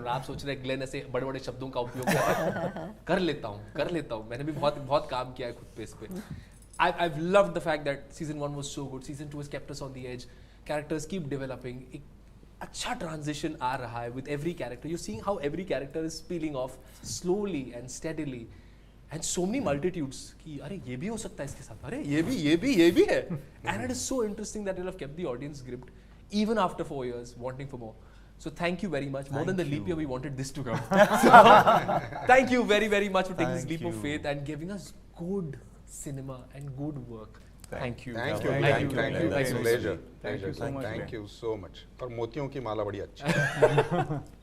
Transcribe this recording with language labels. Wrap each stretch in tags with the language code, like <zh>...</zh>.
<hi>और आप सोच रहे हैं ग्लेन ऐसे बड़े-बड़े शब्दों का उपयोग कर लेता हूँ. मैंने भी बहुत काम किया है खुद पे इस पे.</hi> <en>I've loved the fact that season 1 was so good. Season 2 has kept us on the edge. Characters keep developing.</en> <hi>एक अच्छा transition आ रहा है</hi> <en>with every character. You're seeing how every character is peeling off slowly and steadily. And so many multitudes</en> <hi>कि अरे ये भी हो सकता है इसके साथ, अरे ये भी है.</hi> <en>And it is so interesting that you have kept the audience gripped even after 4 years, wanting for more. So thank you very much. More than the leap year, we wanted this to come. So, thank you very, very much for taking this leap of faith and giving us good cinema and good work. Thank you. Thank you. Pleasure. Thank you so much. Thank you so much.</en> <hi>और मोतियों की माला बड़ी अच्छी है.</hi>